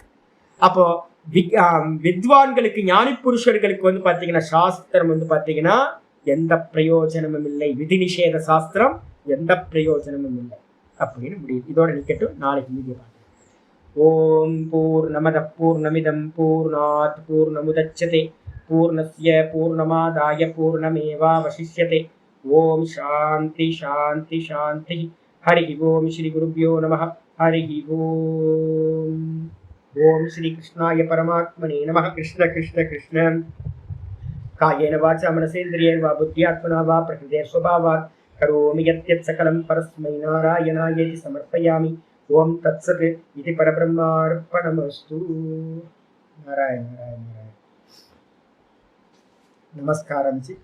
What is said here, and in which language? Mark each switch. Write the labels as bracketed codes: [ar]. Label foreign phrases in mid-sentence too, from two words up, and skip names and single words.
[ta] அப்போ வித்வான்களுக்கு ஞானி புருஷர்களுக்கு வந்து பாத்தீங்கன்னா சாஸ்திரம் வந்து பாத்தீங்கன்னா எந்த பிரயோஜனமும் இல்லை, விதி நிஷேத சாஸ்திரம் எந்த பிரயோஜனமும் இல்லை அப்படின்னு முடியுது. இதோட நிக்கட்டும், நாளைக்கு மீதி பார்க்கலாம். [sa] ओम् पूर्णमदः पूर्णमिदं पूर्णात् पूर्णमुदच्यते पूर्णस्य पूर्णमादाय पूर्णमेवावशिष्यते. ओम् शान्तिः शान्तिः शान्तिः. हरि ओम् श्री गुरुभ्यो नमः हरि ओम्. ओम् श्री कृष्णाय परमात्मने नमः. கிருஷ்ண கிருஷ்ண கிருஷ்ண. कायेन वाचा मनसेन्द्रियैर्वा बुद्ध्यात्मना वा प्रकृतेः स्वभावात् करोमि यद्यत् सकलं परस्मै नारायणायेति समर्पयामि. ओम् तत्सत् इति परब्रह्मार्पणमस्तु. [ta] நாராயண நாராயண நாராயண. நமஸ்காரம் ஜி.